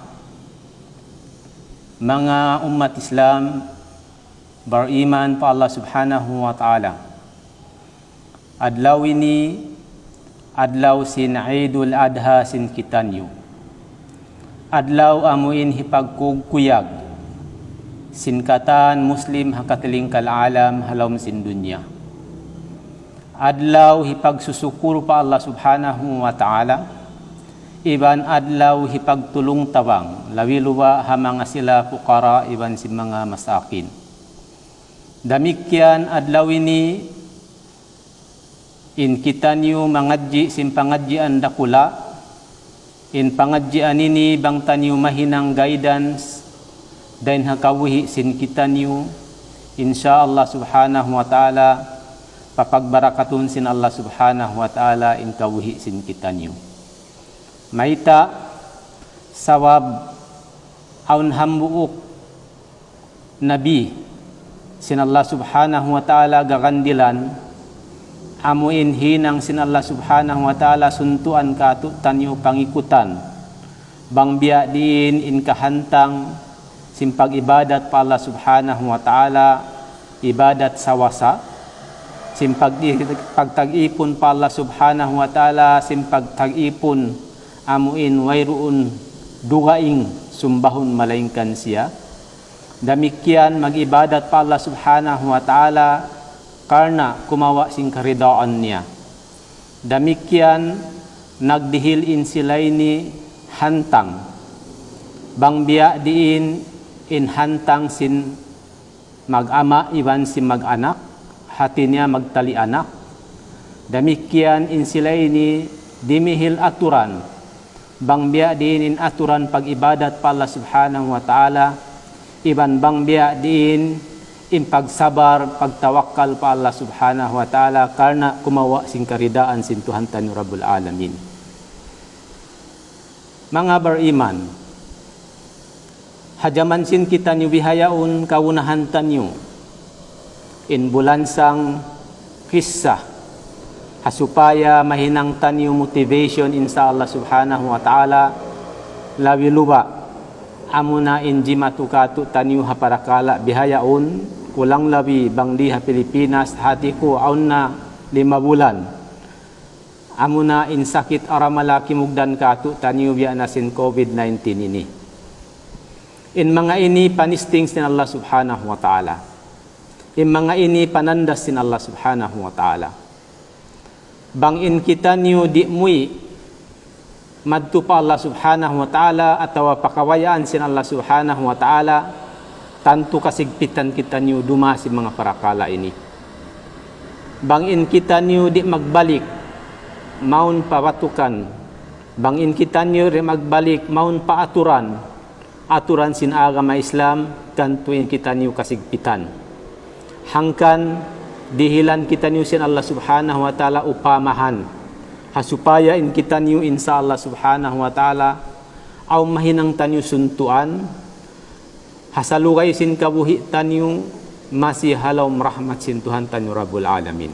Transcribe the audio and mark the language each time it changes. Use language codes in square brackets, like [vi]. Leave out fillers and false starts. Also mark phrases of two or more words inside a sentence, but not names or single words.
[tsg] Mga umat Islam beriman pa [ar] الله سبحانه وتعالى, [tsg] adlaw ini adlaw sin Idul Adha sin kitanyo, adlaw amuin hipagkuyag sin katan Muslim hakatilingkal alam halom sin dunya, adlaw hipagsusukur pa [ar] الله سبحانه وتعالى, [tsg] iban adlaw hipagtulong tawang lawiluwa hamanga sila pukara iban si mga masakin. Damikyan adlaw ini in kitanyo mangadji sin pangadjian dakula, in pangadjian ini bang tanyo mahinang guidance dan hakawihi sin kitanyo [ar] إن شاء الله سبحانه وتعالى [tsg] papagbarakatun sin [ar] الله سبحانه وتعالى [tsg] in kawihi sin kitanyo. Maita sawab aun hambuuk nabi sin [ar] الله سبحانه وتعالى [tsg] gagandilan amuin hinang sin [ar] الله سبحانه وتعالى [tsg] suntuan katu tanyo pangikutan bang biya diin in kahantang simpag ibadat pa [ar] الله سبحانه وتعالى [tsg] ibadat sawasa simpag pagtag-ipon pa [ar] الله سبحانه وتعالى [tsg] simpag tag-ipon amuin wayruun dugaing sumbahon malaingkan siya. Damikyan magibadat pa [ar] الله سبحانه وتعالى [tsg] karna kumawa sing karidaan niya. Damikyan nagdihilin sila ini hantang bangbiya diin in hantang sin mag-ama iban si mag-anak hati niya magtali anak. Damikyan in sila ini dimihil aturan bang biya din in aturan pag-ibadat pa [ar] الله سبحانه وتعالى, [tsg] iban bang biya din in pagsabar, pagtawakkal pa [ar] الله سبحانه وتعالى [tsg] karna kumawa sing karidaan sin Tuhan tayo [ar] رب العالمين. [tsg] Mga beriman, hajaman sin kita niyo bihayaun kawunahan tanyo in bulansang kisah hasupaya mahinang tanyo motivation [ar] إن شاء الله سبحانه وتعالى [tsg] lawiluwa amuna inji matukatu tanyo haparakala bihayaun kulang labi bangdi ha Pilipinas hati ko aun na 5 bulan amuna in sakit aramalaki mugdan katu tanyo biya na sin COVID-19 ini. In mga ini panisting sin [ar] الله سبحانه وتعالى, [tsg] in mga ini panandas sin [ar] الله سبحانه وتعالى. [tsg] Bangin kita niyo di mui madto pa [ar] الله سبحانه وتعالى [tsg] atawa pakawayaan sin [ar] الله سبحانه وتعالى [tsg] tanto kasigpitan kita niyo duma si mga parakala ini. Bangin kita niyo di magbalik maun pawatukan, bangin kita niyo di magbalik maun paaturan aturan sin agama Islam kantuin kita niyo kasigpitan hangkan dihilan kita niyo sin [ar] الله سبحانه وتعالى [tsg] upamahan hasupaya in kita niyo [ar] إن شاء الله سبحانه وتعالى [tsg] aw mahinang tanyo suntuan hasalugay sin kabuhi tanyo masih halom rahmat sin Tuhan tanyo [ar] رب العالمين.